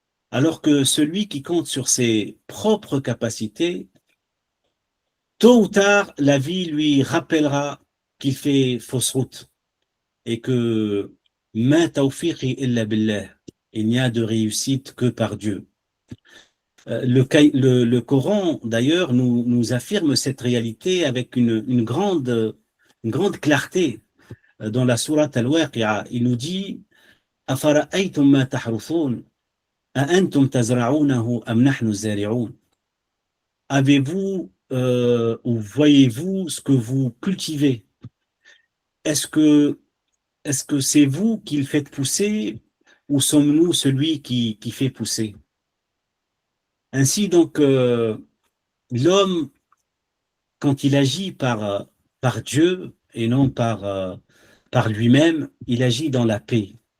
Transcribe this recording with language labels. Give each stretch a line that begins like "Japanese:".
French: Alors que celui qui compte sur ses propres capacités, tôt ou tard, la vie lui rappellera qu'il fait fausse route et que
Arabic: ma tawfiqi illa billah,
French: il n'y a de réussite que par Dieu. Le Coran, d'ailleurs, nous affirme cette réalité avec une grande clarté. Dans la sourate Al-Waqi'a, il nous dit
Arabic: أَفَرَأَيْتُمْ مَا تَحْرُثُونَ أَأَنْتُمْ تَزْرَعُونَهُ أَمْ نَحْنُ الزَّارِعُونَ.
French: Avez-vous ou voyez-vous ce que vous cultivez? Est-ce que est-ce que c'est vous qui le faites pousser ou sommes-nous celui qui fait pousser? Ainsi donc, l'homme, quand il agit par Dieu et non par lui-même, il agit dans la paix.